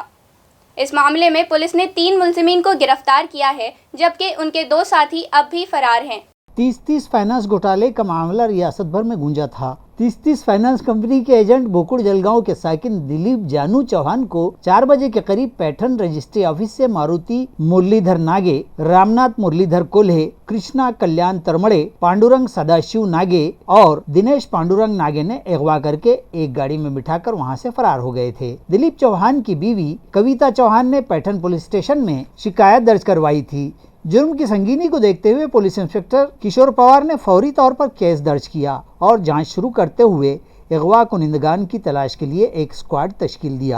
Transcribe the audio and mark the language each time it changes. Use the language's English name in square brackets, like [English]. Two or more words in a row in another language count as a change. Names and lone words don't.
[Urdu] اس معاملے میں پولیس نے 3 ملزمین کو گرفتار کیا ہے، جبکہ ان کے 2 ساتھی اب بھی فرار ہیں۔ 30 فائنانس گھوٹالے کا معاملہ ریاست بھر میں گونجا تھا۔ 30 فائنانس کمپنی کے ایجنٹ بوکڑ جلگاؤں کے ساکن دلیپ جانو چوہان کو 4 بجے کے قریب پیٹھن رجسٹری آفس سے ماروتی مرلی دھر ناگے، رام ناتھ مرلی دھر کولہے، کرشنا کلیان ترمڑے، پانڈورنگ سداشیو ناگے اور دنیش پانڈورنگ ناگے نے اغوا کر کے ایک گاڑی میں بٹھا کر وہاں سے فرار ہو گئے تھے۔ دلیپ چوہان کی بیوی کویتا چوہان نے پیٹھن پولیس اسٹیشن میں شکایت درج کروائی تھی۔ جرم کی سنگینی کو دیکھتے ہوئے پولیس انسپکٹر کشور پوار نے فوری طور پر کیس درج کیا اور جانچ شروع کرتے ہوئے اغوا کنندگان کی تلاش کے لیے ایک اسکواڈ تشکیل دیا۔